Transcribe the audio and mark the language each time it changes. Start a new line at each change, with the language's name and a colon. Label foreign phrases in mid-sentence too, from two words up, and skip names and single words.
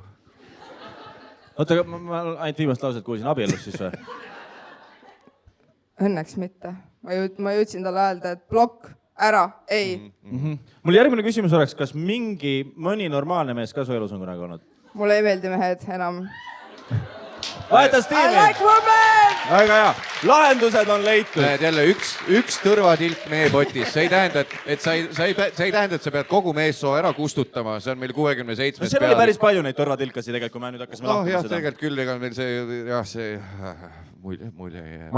Estonian: Oota, ma ainult viimast lauset kuulsin, abiellus siis või? Õnneks mitte. Ma jõudsin talle öelda, et blokk, ära, ei. Mul järgmine küsimus oleks, kas mõni normaalne mees ka su elus on kunagi olnud? Mulle ei meeldi mehed enam. Vahetas tiimi!
English: I like women!
Estonian: Väga hea. Lahendused on leitud. Näed jälle üks tõrvatilk meepotis. See ei tähenda, et sa pead kogu meessoo ära kustutama. See on meil 67 seal oli päris palju neid tõrvatilkasi tegelikult, kui me nüüd hakkasime lahkuma seda. Jah, tegelikult küll, ega meil see mulje ei jää.